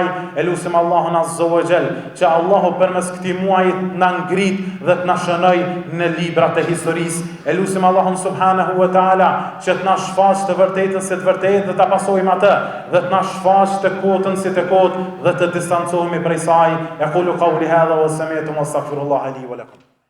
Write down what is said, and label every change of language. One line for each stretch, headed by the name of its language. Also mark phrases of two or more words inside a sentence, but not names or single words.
Albanian: E lutim Allahun
Arabic: عز وجل
Albanian: që Allahu përmes këtij muaji na ngrit dhe të na shënoj në librat e historisë. E lutim Allahun
Arabic: سبحانه وتعالى
Albanian: që të na shfaq të vërtetën si të vërtetë dhe ta pasojmë atë, dhe të na shfaq të kotën si të kotë dhe të distancohemi prej saj.
Arabic: أقول قولي هذا وسمعت وأستغفر الله لي ولكم.